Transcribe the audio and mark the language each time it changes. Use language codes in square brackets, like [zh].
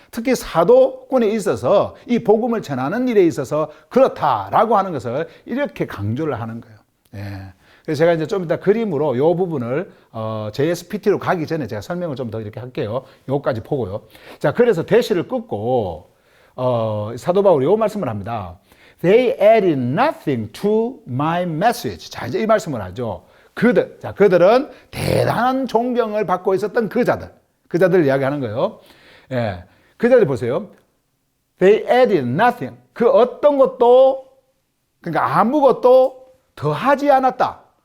[ko] 특히 사도권에 있어서 이 복음을 전하는 일에 있어서 그렇다라고 하는 것을 이렇게 강조를 하는 거예요. 예. 그래서 제가 이제 좀 이따 그림으로 이 부분을 JSPT로 가기 전에 제가 설명을 좀 더 이렇게 할게요. 요까지 보고요. 자, 그래서 대시를 끊고 사도 바울이 이 말씀을 합니다. [en] They added nothing to my message. [ko] 자, 이제 이 말씀을 하죠. 그들은 대단한 존경을 받고 있었던 그 자들 이야기하는 거예요. 예. 그 자들 보세요. [en] They added nothing. [ko] 그 어떤 것도, 그러니까 아무것도 더 하지 않았다.